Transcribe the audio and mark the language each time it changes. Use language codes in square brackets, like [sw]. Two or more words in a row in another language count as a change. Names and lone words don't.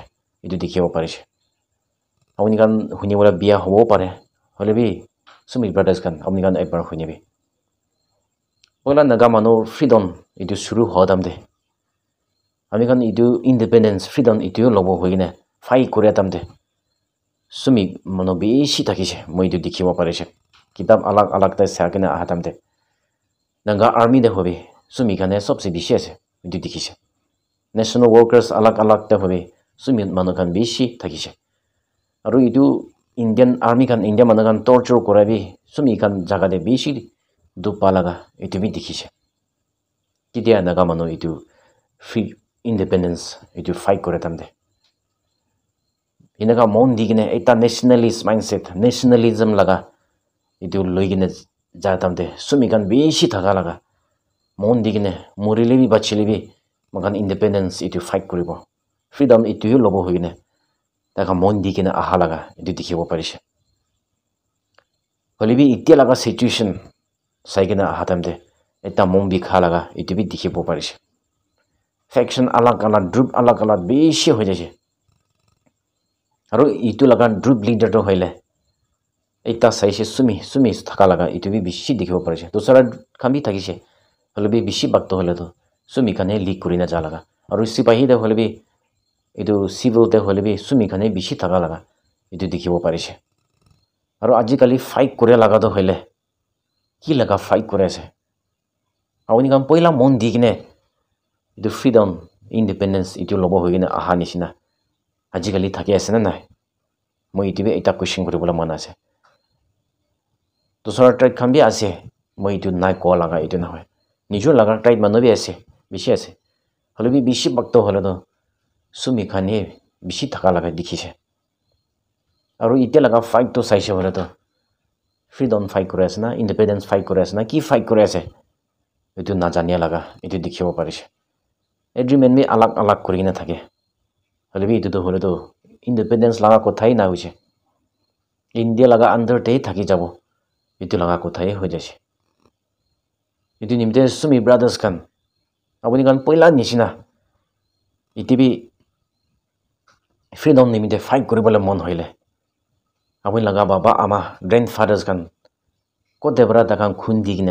[nag] Itu dikhibo pare ase. Apuni kan huni wala biya hobo pare hole bi Sumi brothers kan apuni kan ekbar huni bi poila naga manu freedom itu shuru hodam de ami kan itu [en] independence freedom [nag] itu lobo hoine fight kore tamde Sumi manu bishi takise moi itu dikhibo pare se kitab alag alag ta sakena ahatamde naga army de hobi Sumi kane sobse bishi ase itu dikhise [en] national workers [nag] alag alag ta hobi Sumi manu kan bishi takise aru itu [en] Indian army [nag] kan India manu kan torture korabi Sumi kan jaga de bishi dupa laga itu bi dikhise kitia naga manu itu [en] free independence [nag] itu fight kore tamde inaga mon digine eta [en] nationalist mindset nationalism [nag] laga itu loigine ja tamde Sumi kan bishi thaga laga mon digine morile bi bachile bi magan independence itu fight koribo freedom itu lobo hoine taka mon digine aha laga itu dikhibo parise holibi itia laga situation saigena aha tamde eta mon bi kha laga itu bi dikhibo parise faction alag alag group alag alag bishi hoye jase aru itu laga [en] group leader [nag] to hoile eta saise Sumi thaka laga itu bi bishi dikhibo parise dusara khambi thakise holibi bishi bag to hole to Sumi kane leak kurina ja laga aru sipahi de holibi itu civil te hole bi Sumi khane bishi thaga laga itu dikhibo parise aru ajikali fight kore laga to hoile ki laga fight kore ase apuni kan poila mon digine itu [en] freedom independence [nag] itu lobo hoigine aha nishina ajikali thaki ase na nai moi itu be eta question koribola man ase dusra tribe khan bi ase moi itu nai ko laga itu na hoy nijor laga tribe manu bi ase bishi ase hole bi bishi bakto hole to Sumi khane bishi thaka laga dikhise aru ite laga fight to saise hole to [en] freedom fight [nag] kore ase na [en] independence fight [nag] kore ase na ki fight kore ase itu na jania laga itu dikhibo parise agreement me alag alag kurina thake hole bi itu to hole to independence laga kothai na hoise India laga under te thaki jabo itu laga kothai ho jase itu nimte Sumi brothers kan apuni kan poila nishina itibi freedom nimite fight koribole mon hoile apuni laga baba ama grandfathers kan ko debra takan khun digine